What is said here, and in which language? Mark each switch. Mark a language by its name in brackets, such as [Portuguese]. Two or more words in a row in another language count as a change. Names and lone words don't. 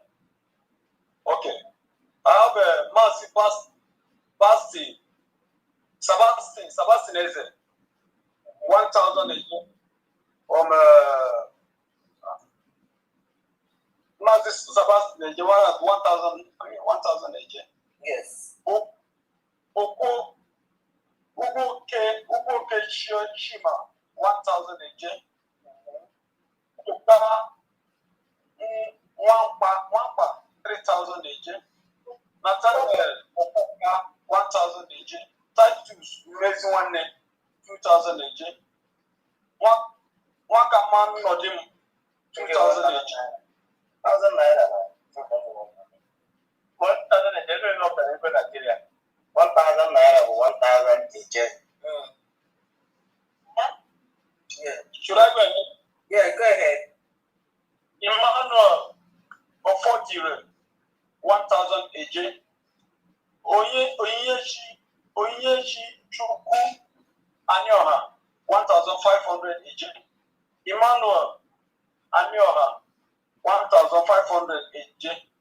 [English] Okay. I have a Mercy Sebastian Eze. 1,000 AJ. From Mercy Sebastian AJ. 1,000 AJ. Yes. Ugo K. Shima. 1,000 AJ. Wampa, 3,000 AJ. Nathaniel, 1,000 AJ. Titus, raising 2,000 AJ. Wakaman Nodim, 2,000 AJ. 1,000 naira. 1,000 AJ, not the Nigeria. 1,000 naira or 1,000 AJ. Yeah. Should I go ahead? Yeah, go ahead. Emmanuel Ofotire, 1,000 AJ. Onyechi Chukwu Anyoha, 1,500 AJ. Emmanuel Anyoha, 1,500 AJ.